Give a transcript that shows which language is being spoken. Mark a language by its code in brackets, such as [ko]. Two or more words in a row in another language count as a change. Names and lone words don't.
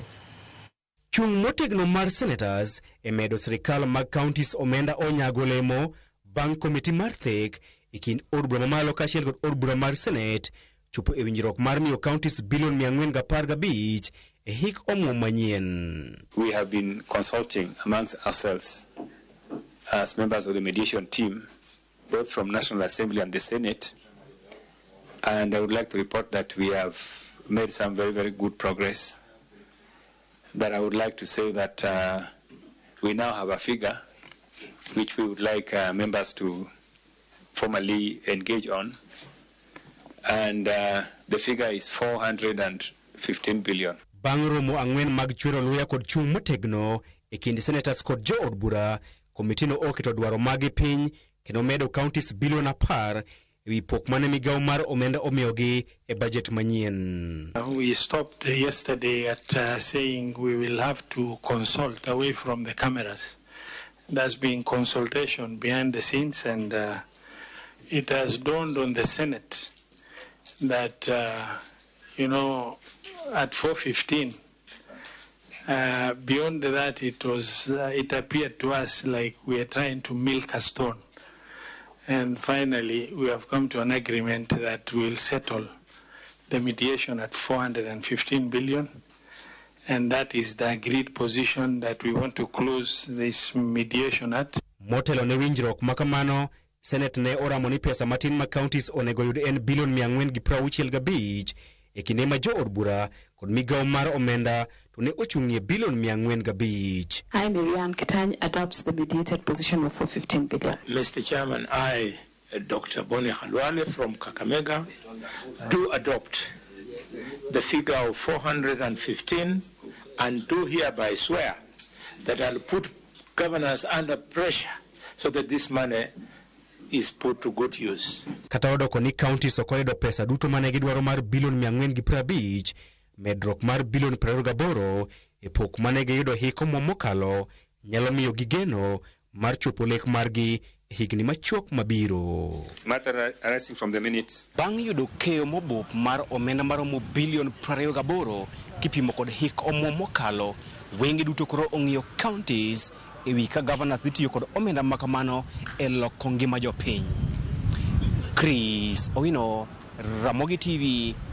[luo] Chung motegno mar senators e medo sirikal mag kaontis omenda onyago lemo bang' komiti mar thek e kind od bura mamalo kaachiel kod od bura mar senet chopo e winjruok mar miyo kaontis bilion 415 e hik omuom manyien. [en] We have been consulting amongst ourselves as members of the mediation team, both from National Assembly and the Senate, and I would like to report that we have made some very, very good progress. But I would like to say that we now have a figure which we would like members to formally engage on, and the figure is 415 billion. [luo] Bang' romo ang'wen mag chwero luya kod chung motegno e kind senators kod jo od bura, komitino oketo dwaro magi piny kendo medo kaontis bilion 10 ewi pok mane migawo mar omenda omiyogi e budget manyien. [en] We stopped yesterday at saying we will have to consult away from the cameras. There's been consultation behind the scenes, and it has dawned on the Senate that, at 4:15, beyond that, it appeared to us like we are trying to milk a stone. And finally, we have come to an agreement that we'll settle the mediation at 415 billion. And that is the agreed position that we want to close this mediation at. [luo] Motelo ne winjruok makamano, Senate ne oramo ni pesa matin ma counties onego yud en bilion 465 e kinde ma jo od bura kod migawo mar omenda to ne ochung'ie bilion 405. [en] I, Miriam Kitany, adopts the mediated position of 415 billion. Mr. Chairman, I, Dr. Boni Halwale from Kakamega, do adopt the figure of 415 and do hereby swear that I'll put governors under pressure so that this money is put to good use. [luo] Kata odoko ni counties okoyudo pesa duto mane gidwaro mar bilion 450, medruok mar bilion 28 e pok mane giyudo hiko mokalo nyalo miyo gigeno mar chopo lek margi higni machuok mabiro. [en] Matter arising from the minutes. [luo] Bang' yudo keyo mobup mar omenda maromo bilion 28 kipimo kod hik omuom mokalo, wenge duto koro ong'iyo counties ewi ka governors dhi tiyo kod omenda makamano e loko ngima jopiny. Chris Owino, Ramogi TV.